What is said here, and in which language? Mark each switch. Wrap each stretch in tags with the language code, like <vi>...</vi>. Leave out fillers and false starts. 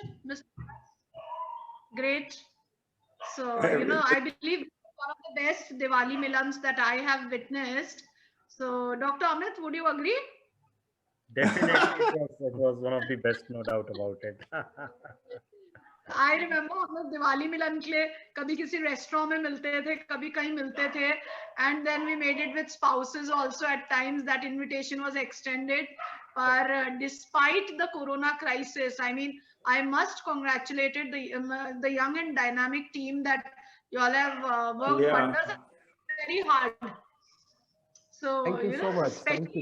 <en>Mr. Great. So, I believe one of the best Diwali Milans that I have witnessed. So, Dr. Amit, would you agree? Definitely, it was one of the best, no doubt about it. I remember</en> <hi>हम लोग दिवाली मिलन के लिए कभी किसी restaurant में मिलते थे, कभी कहीं मिलते थे,</hi> <en>and then we made it with spouses also at times. That invitation was extended. But despite the Corona crisis, I mean, I must congratulate the young and dynamic team that you all have worked wonders very hard. So Thank you so much. Thank you</en>